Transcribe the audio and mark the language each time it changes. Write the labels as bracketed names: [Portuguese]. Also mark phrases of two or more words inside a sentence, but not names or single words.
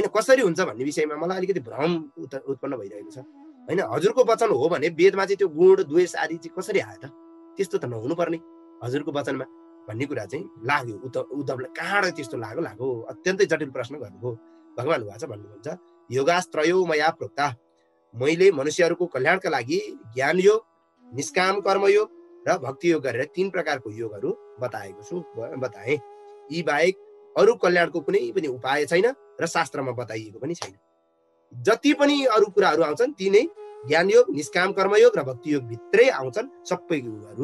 [Nepali] कसरी हुन्छ भन्ने विषयमा मलाई अलिकति भ्रम उत्पन्न भइरहेको छ, हैन? हजुरको वचन हो भने वेदमा चाहिँ त्यो गुण द्वेष आदि चाहिँ कसरी आयो त? त्यस्तो त नहुनु पर्ने हजुरको वचनमा भन्ने कुरा चाहिँ लाग्यो उद्धवलाई। कहाँबाट त्यस्तो लाग्यो? अत्यन्तै जटिल प्रश्न गर्नुभयो। [Sanskrit] भगवान उवाच भन्नुहुन्छ, योगास्त्रयो मया प्रोक्ता, [Nepali] मैले मनुष्यहरूको कल्याणका लागि ज्ञान योग, निष्काम कर्म योग र भक्ति योग गरेर 3 प्रकारको योगहरू बताए। यी बाहेक अरू कल्याणको कुनै पनि उपाय छैन र शास्त्रमा बताइएको पनि छैन। जति पनि अरू कुराहरू आउँछन् ती नै ज्ञान योग, निष्काम कर्मयोग र भक्ति योग भित्रै आउँछन् सबै योगहरू।